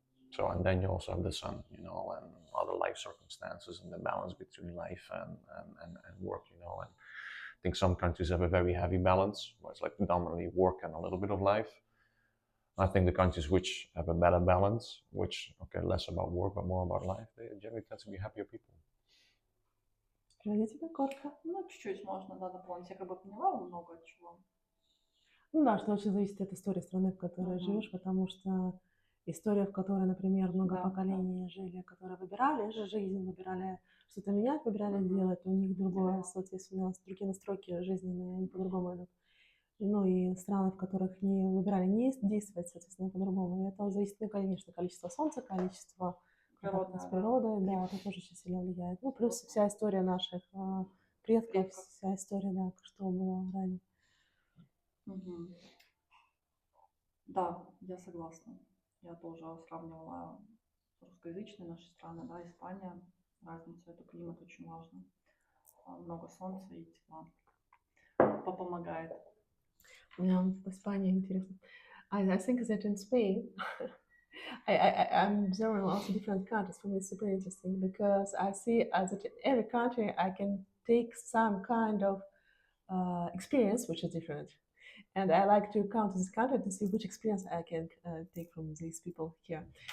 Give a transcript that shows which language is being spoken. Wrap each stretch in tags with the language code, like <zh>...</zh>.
<en>So, and then you also have the son, you know, and other life circumstances and the balance between life and work, you know. And I think some countries have a very heavy balance, where it's like predominantly work and a little bit of life. I think the countries which have a better balance, which, okay, less about work, but more about life, they generally tend to be happier people.</en> <ru>Я тебя коротко. Ну, чуть-чуть можно, да, дополнить. Я как бы поняла много чего. Ну да, что очень зависит от истории страны, в которой живешь, потому что история, в которой, например, много поколений жили, которые выбирали же жизнь, выбирали что-то менять, выбирали делать, у них другое, соответственно, другие настройки жизненные, они по-другому идут. Ну и страны, в которых не выбирали не действовать, соответственно, по-другому. И это зависит, ну, конечно, количество солнца, количество контакта с природой, да, это тоже очень сильно влияет. Ну, плюс вся история наших предков, вся история, да, что было ранее. Угу. Да, я согласна. Я тоже сравнивала русскоязычные наши страны, да, Испания, разницу, это климат очень важно. Много солнца и тепла помогает. В Испании интересно.</ru> <en>I think that in Spain, I'm observing also different countries. For me, it's super interesting because I see as that in every country I can take some kind of experience which is different. And I like to come to this country to see which experience I can take from these people here.</en>